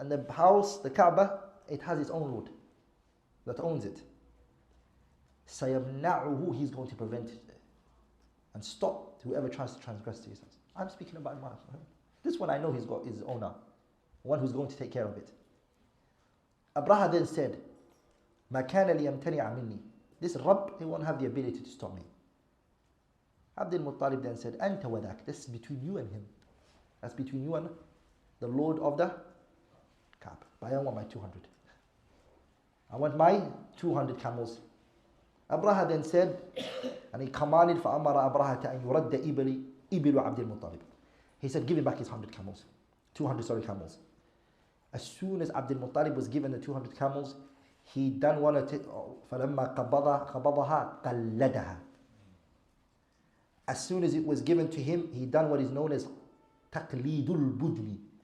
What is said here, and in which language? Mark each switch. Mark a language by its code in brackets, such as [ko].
[en] And the house, the Kaaba, it has its own Lord that owns it. [ar] سَيَمْنَعُهُ. [en] He's going to prevent it and stop whoever tries to transgress to his house. I'm speaking about my house. This one I know he's got his owner, one who's going to take care of it. Abraha then said, [ar] مَا كَانَ لِيَمْتَنِعَ مِنِّي. [en] This Rabb, he won't have the ability to stop me. Abdul Muttalib then said, [ar] أَنْتَ وَذَاكَ. [en] This is between you and him. That's between you and the Lord of the Kaaba. But I want my 200. I want my 200 camels. Abraha then said, and he commanded, [ar] فَأَمَرَ أَبْرَهَةَ أَنْ يُرَدَّ إِبِلُ عَبْدِ الْمُطَّلِبِ. [en] He said, give him back his 100 camels. 200 camels. As soon as Abdul Muttalib was given the 200 camels, he done one of it. [ar] فَلَمَّا قَبَضَهَا قَلَّدَهَا. [en] As soon as it was given to him, he done what is known as تَقْلِيدُ الْبُدْنِ.